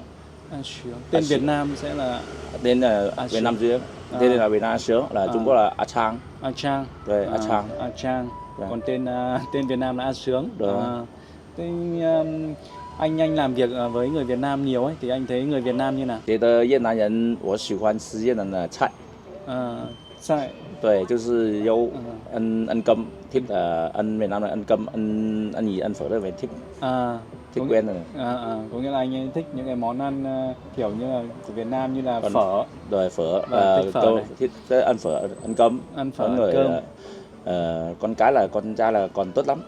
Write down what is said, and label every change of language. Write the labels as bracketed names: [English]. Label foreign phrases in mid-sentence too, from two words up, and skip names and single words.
[Vietnamese] Tên Việt Nam sẽ là tên là Việt Nam riêng. Tên là Việt Nam A Sướng, là Trung Quốc là A Trang. A Trang. Rồi A Trang. Còn tên Việt Nam là A Sướng. Anh làm việc với người Việt Nam nhiều ấy, thì anh thấy người Việt Nam như nào? [Chinese] 觉得越南人，我喜欢吃越南的菜。菜。对，就是有 [Vietnamese] ăn cơm, thích là ăn Việt Nam là ăn cơm, ăn mì, ăn phở đó phải thích. thích quen rồi. Có nghĩa là anh ấy thích những cái món ăn kiểu như là của Việt Nam như là Còn phở. Rồi phở, Thích phở này. thích ăn phở, ăn cơm. Ăn phở, Có ăn người cơm. con trai là còn tốt lắm.